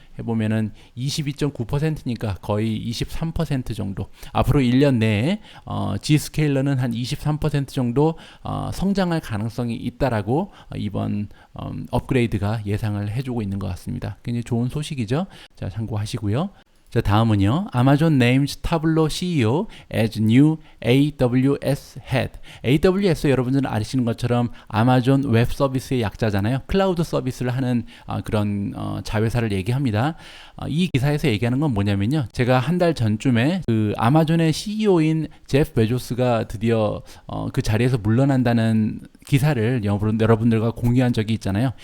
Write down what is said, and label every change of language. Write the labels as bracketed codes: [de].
[ko] 해보면은 22.9%니까 거의 23% 정도. 앞으로 1년 내에 G스케일러는 한 23% 정도 성장할 가능성이 있다라고 이번 업그레이드가 예상을 해주고 있는 것 같습니다. 굉장히 좋은 소식이죠. 자, 참고하시고요. 자, 다음은요. [en] Amazon names Tableau CEO as new AWS head. [ko] AWS 여러분들은 아시는 것처럼 아마존 웹 서비스의 약자잖아요. 클라우드 서비스를 하는 그런 자회사를 얘기합니다. 이 기사에서 얘기하는 건 뭐냐면요. 제가 한 달 전쯤에 그 아마존의 CEO인 제프 베조스가 드디어 그 자리에서 물러난다는 기사를 여러분들과 공유한 적이 있잖아요.